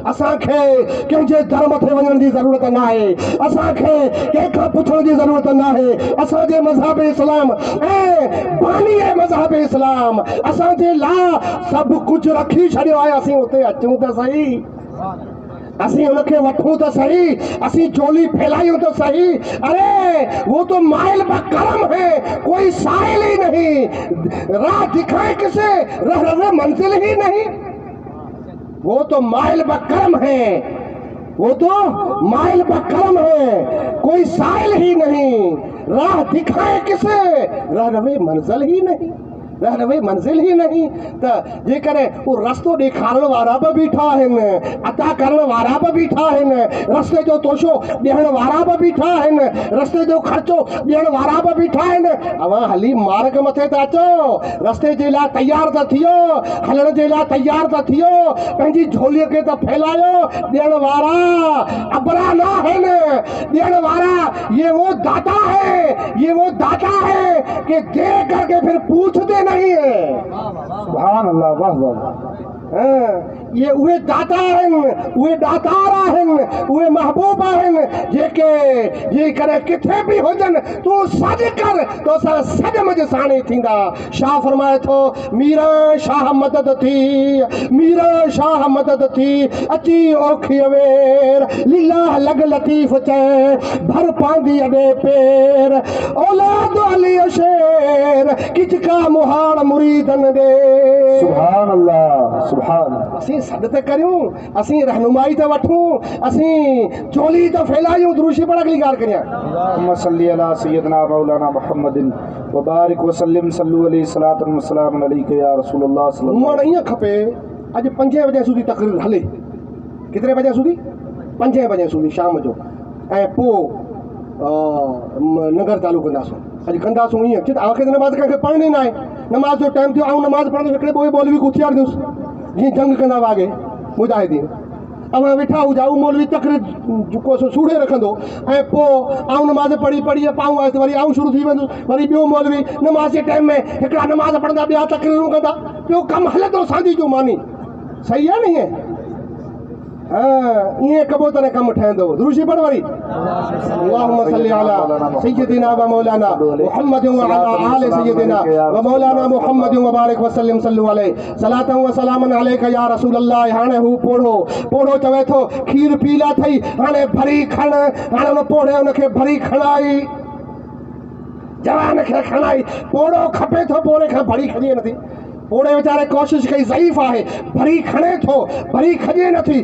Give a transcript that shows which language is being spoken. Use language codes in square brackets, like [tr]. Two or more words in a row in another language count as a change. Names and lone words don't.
[sd] असांखे कंहिंजे दर मथे वञण जी ज़रूरत न आहे, असांखे कंहिंखां पुछण जी ज़रूरत न आहे। असांजे मज़हब इस्लाम ऐं बानी मज़हब इस्लाम असांजे लाइ सभु कुझु रखी छॾियो आहे। असीं उते अचूं त सही, असीं उनखे वठूं त सही, असीं चोली फैलायूं तो सही। [hi] अरे वो तो माइल बकरम है, कोई साहिल ही नहीं, राह दिखाए किसे रह मंजिल ही नहीं। वो तो माइल बकरम है, वो तो माइल बकरम है, कोई साहिल ही नहीं, राह दिखाए किसे रह मंजिल ही नहीं, रह मंजिल ही नहीं। [sd] त जेकॾहिं वो रस्तो ॾेखारण वारा बि बीठा आहिनि, अता करण वारा बि बीठा आहिनि, रस्ते जो तोशो ॾियण वारा बि बीठा आहिनि, रस्ते जो ख़र्चो ॾियण वारा बि बीठा आहिनि। अवां हली मार्ग मथे त अचो, रस्ते जे लाइ तयार त थियो, हलण जे लाइ तयार त थियो, पंहिंजी झोलीअ खे त फैलायो। ॾियण वारा अबरा न आहिनि, ॾियण वारा [hi] ये वो दाता है, ये वो दाता है कि दे करके फिर पूछते नहीं है। [ar] سبحان الله, [sd] वाह वाह। ये उहे दाता आहिनि, उहे दातार आहिनि, उहे महबूब आहिनि जेके जेकॾहिं किथे बि हुजनि तूं सॾु कर तोसां सॾ मज़ साणी थींदा। शाह फरमाए थो, मीरा शाह मदद थी, मीरा शाह मदद थी, अची ओखी वेर लीला लग लतीफ़ चए भर पांदी अॾे पेर, औलाद अली शेर किचका मुहाड़ मुरीदन दे। [ar] سبحان الله، سبحان. [sd] असीं सॾ त करियूं, असीं रहनुमाई त वठूं, असीं चोली त फैलायूं। दुरूशी पढ़ अगली ॻाल्हि करियां। [ar] اللهم صل على سيدنا مولانا محمد و بارك و سلم صلوا عليه صلاة و سلام عليك يا رسول الله صلى الله [sd] मूं वटि ईअं खपे अॼु 5 बजे सूदी तकरीर हले, केतिरे बजे सूदी? 5 बजे सूदी शाम जो, ऐं पोइ नगर चालू कंदासूं। अॼु कंदासूं ईअं कि आख़िर नमाज़ कंहिंखे पढ़णी न आहे, नमाज़ जो टाइम थियो, ऐं नमाज़ पढ़ंदो हिकिड़े ॿिए मौलवी खे उथियारींदुसि जीअं जंग कंदा वागे मुजाहिदीन। अवां वेठा हुजा, उहो मौलवी तकरीर जेको सूड़े रखंदो ऐं पोइ आऊं नमाज़ पढ़ी पढ़ी पाऊं आयसि, वरी आऊं शुरू थी वेंदुसि, वरी ॿियो मौलवी नमाज़ जे टाइम में हिकिड़ा नमाज़ पढ़ंदा, ॿिया तकरीरूं कंदा, ॿियो कमु हलंदो सांदी जो मानी। सही आहे न ईअं? ईअं कबो तॾहिं कमु ठहंदो। दुरूशी पढ़ वरी। [ar] اللهم صل على سيدنا و مولانا محمد و على آل سيدنا و مولانا محمد و بارك و سلم صلوا عليه صلاة و سلاما عليك يا رسول الله. [sd] हाणे हू पोढ़ो चवे थो खीर पीला थई, हाणे भरी खण, हाणे उन पोढ़े उनखे भरी खणाई, जवान खे खणाई। पोढ़ो खपे थो, पोढ़े खां भरी खजे नथी। पोड़े वीचारे कोशिश कई, ज़ईफ़ आहे, भरी खणे थो, भरी खजे नथी।